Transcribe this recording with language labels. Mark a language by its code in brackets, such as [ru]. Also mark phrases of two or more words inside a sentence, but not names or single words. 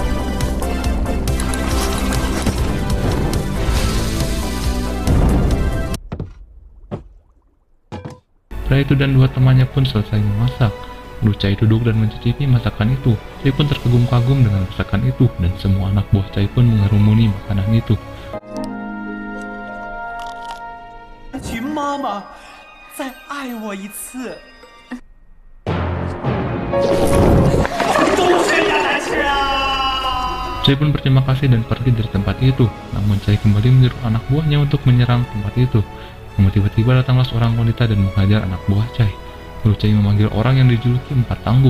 [id] Pria itu dan dua temannya pun selesai memasak. Lalu Chai duduk dan mencicipi masakan itu. Chai pun terkagum-kagum dengan masakan itu dan semua anak buah Chai pun mengerumuni makanan itu. [zh] 请妈妈再爱我一次。 [id] Chai pun berterima kasih dan pergi dari tempat itu. Namun Chai kembali menyuruh anak buahnya untuk menyerang tempat itu. Namun tiba-tiba datanglah seorang wanita dan menghajar anak buah Cai. Lalu Cai memanggil orang yang dijuluki Empat Tangguh.